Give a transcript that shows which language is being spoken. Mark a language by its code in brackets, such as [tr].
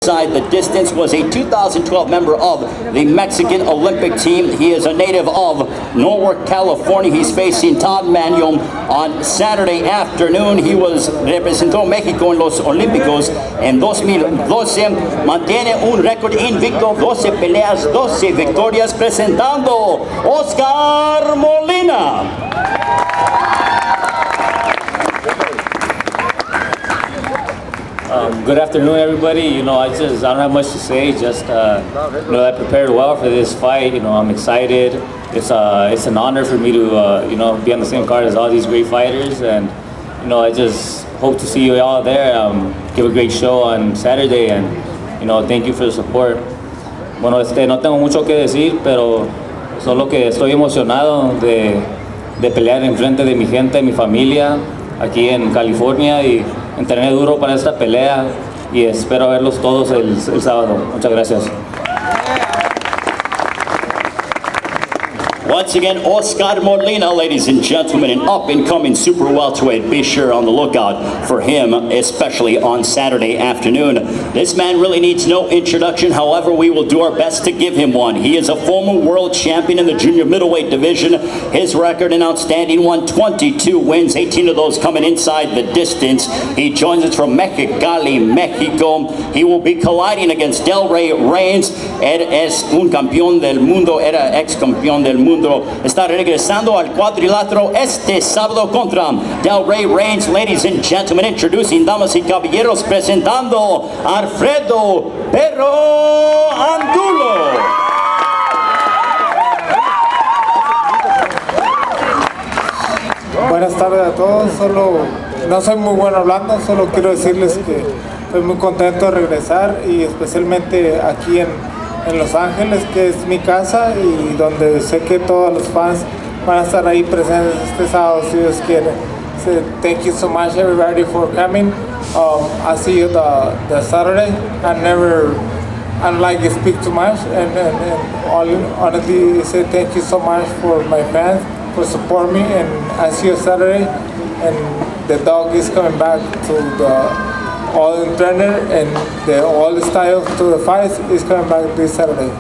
[en] inside the distance, was a 2012 member of the Mexican Olympic team. He is a native of Norwalk, California. He's facing Todd Manuel on Saturday afternoon. [es] He representó México en los Olímpicos en 2012. Mantiene un récord invicto, 12 peleas, 12 victorias, presentando Oscar Molina. [en] Good afternoon, everybody. I don't have much to say. Just I prepared well for this fight. I'm excited. It's an honor for me to be on the same card as all these great fighters, and I just hope to see you all there. Give a great show on Saturday, and thank you for the support. [es] Bueno, no tengo mucho que decir, pero solo que estoy emocionado de pelear en frente de mi gente, mi familia, aquí en California, y entrené duro para esta pelea y espero verlos todos el sábado. Muchas gracias. [en] Once again, Oscar Molina, ladies and gentlemen, an up-and-coming super welterweight. Be sure on the lookout for him, especially on Saturday afternoon. This man really needs no introduction. However, we will do our best to give him one. He is a former world champion in the junior middleweight division. His record, an outstanding one, 22 wins, 18 of those coming inside the distance. He joins us from Mexicali, Mexico. He will be colliding against Del Rey Reigns. [es] Es un campeón del mundo, era ex campeón del mundo. Está regresando al cuadrilátero este sábado contra Del Rey Reigns. [en] Ladies and gentlemen, introducing, [es] damas y caballeros, presentando Alfredo Perro Angulo. Buenas tardes a todos. No soy muy bueno hablando, solo quiero decirles que estoy muy contento de regresar, y especialmente aquí en Los Ángeles, que es mi casa y donde sé que todos los fans van a estar ahí presentes este sábado, si Dios quiere. [en] So thank you so much, everybody, for coming. I'll see you the Saturday. I don't like to speak too much, and honestly say thank you so much for my fans for supporting me, and I see you Saturday. And the dog is coming back to the all-in trainer, and all the style to the fights is coming back this Saturday.